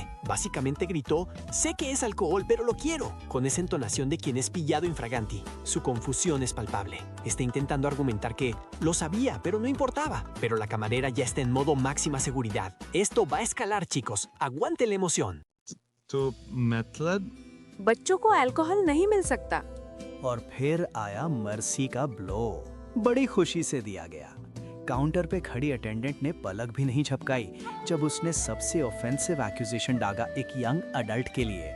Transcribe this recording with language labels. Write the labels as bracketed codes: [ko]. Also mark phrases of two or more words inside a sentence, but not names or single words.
[es] Básicamente gritó, sé que es alcohol, pero lo quiero, con esa entonación de quien es pillado infraganti. Su confusión es palpable. Está intentando argumentar que lo sabía, pero no importaba. Pero la camarera ya está en modo máxima seguridad. Esto va a escalar, chicos. Aguante la emoción. [hi] तो मतलब बच्चों को अल्कोहल नहीं मिल सकता। और फिर आया मर्सी का ब्लो। बड़ी खुशी से दिया गया। काउंटर पे खड़ी अटेंडेंट ने पलक भी नहीं झपकाई जब उसने सबसे [en] offensive accusation [hi] डागा एक [en] young adult [hi] के लिए।